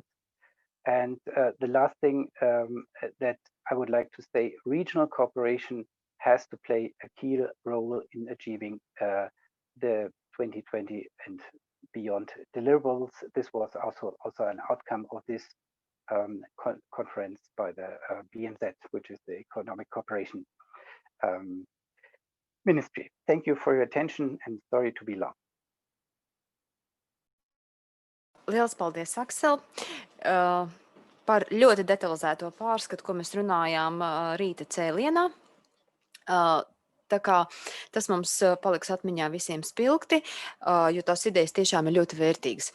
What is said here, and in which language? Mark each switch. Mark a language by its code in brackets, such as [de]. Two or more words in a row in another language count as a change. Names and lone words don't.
[en] And the last thing that I would like to say, regional cooperation has to play a key role in achieving the 2020 and beyond deliverables. This was also an outcome of this conference by the BMZ, which is the Economic Cooperation Ministry. Thank you for your attention, and sorry to be long. [lv] Liels paldies, Aksel, par ļoti detalizēto pārskatu, ko mēs runājām rīta cēlienā. Tā kā tas mums paliks atmiņā visiem spilgti, jo tās idejas tiešām ir ļoti vērtīgas.